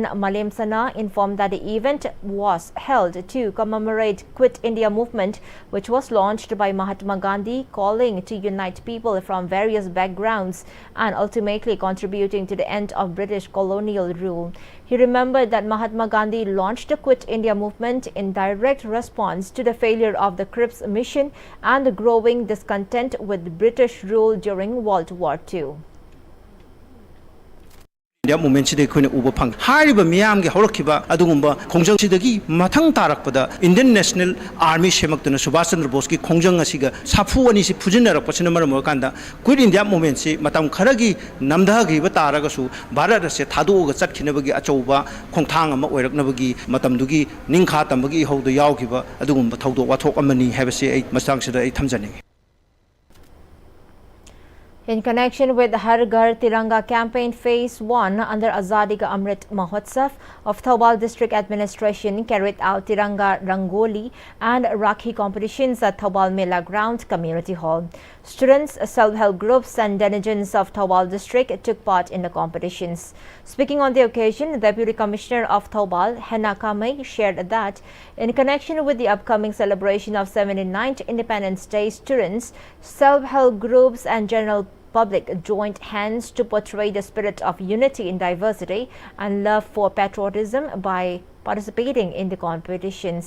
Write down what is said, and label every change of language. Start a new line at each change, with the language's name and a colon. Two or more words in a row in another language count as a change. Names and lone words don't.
English: Malemsana informed that the event was held to commemorate Quit India movement, which was launched by Mahatma Gandhi, calling to unite people from various backgrounds and ultimately contributing to the end of British colonial rule. He remembered that Mahatma Gandhi launched the Quit India movement in direct response to the failure of the Crips mission and the growing discontent with British rule during World War II.
Manipuri: India movement sida khoi uba phang hariba miyam ge horokiba adugumba khongjang sidagi mathang tarakpada Indian National Army semakduna Subhash Chandra Bose ki khongjang asiga safu ani si phujinarak pasina maram kanda Quit India movement si matam kharagi namdhagi ba taraga su Bharat se thadu ga chatkhinabagi achauba khongthang ama oiraknabagi matamdugi ningkha tambagi haudu yawgiba adugumba thaudo wathok amani habase ai masang sida ai thamjani.
English: In connection with Har Ghar Tiranga campaign phase 1 under Azadi Ka Amrit Mahotsav of Thobal District Administration carried out Tiranga Rangoli and Rakhi competitions at Thobal Mela Ground Community Hall. Students, self-help groups and denizens of Thobal District took part in the competitions. Speaking on the occasion, Deputy Commissioner of Thobal, Hena Kamei, shared that in connection with the upcoming celebration of 79th Independence Day, students, self-help groups and general public joined hands to portray the spirit of unity in diversity and love for patriotism by participating in the competitions.